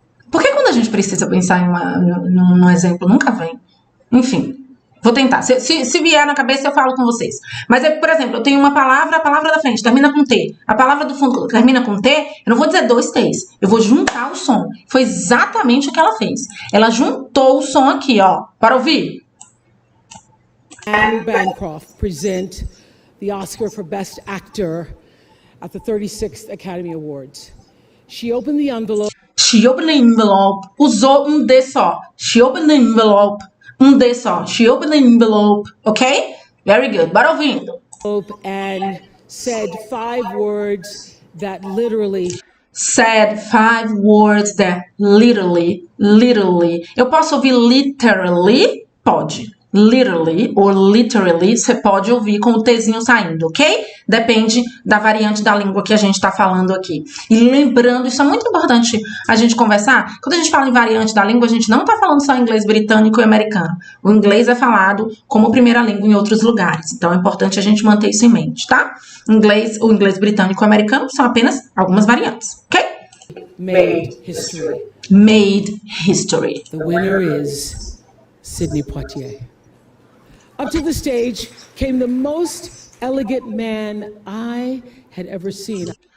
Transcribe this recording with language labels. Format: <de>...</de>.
<pt>Por que quando a gente precisa pensar em num exemplo, nunca vem? Enfim, vou tentar. Se vier na cabeça, eu falo com vocês. Mas, por exemplo, eu tenho uma palavra, a palavra da frente termina com T. A palavra do fundo termina com T, eu não vou dizer dois T's. Eu vou juntar o som. Foi exatamente o que ela fez. Ela juntou o som aqui, ó. Para ouvir?</pt> <en>Anne Bancroft present the Oscar for Best Actor at the 36th Academy Awards. She opened the envelope. She opened the envelope.</en> <pt>Usou um D só.</pt> <en>She opened the envelope.</en> <pt>Um D só.</pt> <en>She opened the envelope. Ok? Very good.</en> <pt>Bora ouvindo.</pt> <en>And said 5 words that literally. Said 5 words that literally.</en> <pt>Eu posso ouvir literally? Pode. Literally ou literally, você pode ouvir com o Tzinho saindo, ok? Depende da variante da língua que a gente tá falando aqui. E lembrando, isso é muito importante a gente conversar. Quando a gente fala em variante da língua, a gente não tá falando só inglês britânico e americano. O inglês é falado como primeira língua em outros lugares. Então, é importante a gente manter isso em mente, tá? O inglês britânico e americano são apenas algumas variantes, ok?</pt> <en>Made history. Made history. The winner is Sidney Poitier. Up to the stage came the most elegant man I had ever seen.</en>